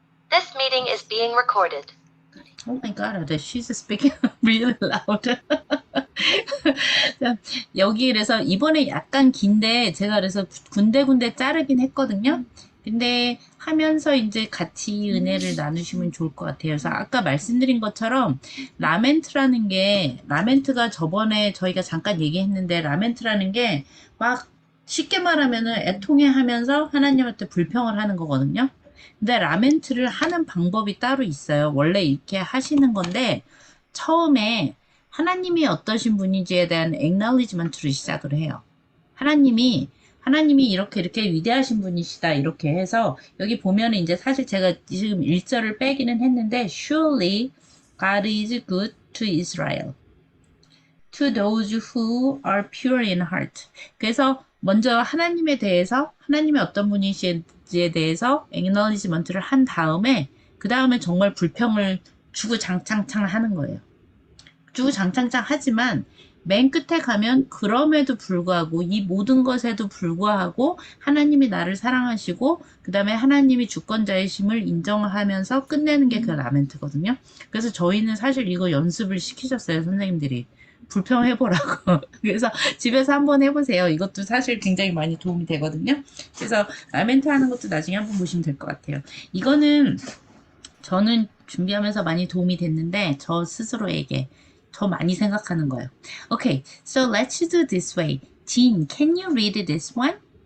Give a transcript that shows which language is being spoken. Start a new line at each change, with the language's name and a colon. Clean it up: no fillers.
English: This meeting is being recorded. Oh my God, she's speaking really loud.
Korean: 자, 여기 그래서 이번에 약간 긴데 제가 그래서 군데군데 자르긴 했거든요. 근데 하면서 이제 같이 은혜를 나누시면 좋을 것 같아요. 그래서 아까 말씀드린 것처럼 라멘트가 저번에 저희가 잠깐 얘기했는데 라멘트라는 게 막 쉽게 말하면은 애통해 하면서 하나님한테 불평을 하는 거거든요. 근데 라멘트를 하는 방법이 따로 있어요. 원래 이렇게 하시는 건데 처음에 하나님이 어떠신 분인지에 대한 acknowledgement를 시작을 해요. 하나님이 이렇게 위대하신 분이시다 이렇게 해서 여기 보면은 이제 사실 제가 지금 1절을 빼기는 했는데
English: surely God is good to Israel.
Korean: To those who are pure in heart. 그래서 먼저 하나님에 대해서 하나님이 어떤 분이신지에 대해서 acknowledgement를 한 다음에 그 다음에 정말 불평을 주구장창 하는 거예요. 주구장창 하지만 맨 끝에 가면 그럼에도 불구하고 이 모든 것에도 불구하고 하나님이 나를 사랑하시고 그 다음에 하나님이 주권자이심을 인정하면서 끝내는 게 그 라멘트거든요. 그래서 저희는 사실 이거 연습을 시키셨어요, 선생님들이. 불평해보라고. 그래서 집에서 한번 해보세요. 이것도 사실 굉장히 많이 도움이 되거든요. 그래서 라멘트 하는 것도 나중에 한번 보시면 될 것 같아요. 이거는 저는 준비하면서 많이 도움이 됐는데 저 스스로에게 더 많이 생각하는 거예요.
English: Okay, so let's do this way. Jean, can you read this one?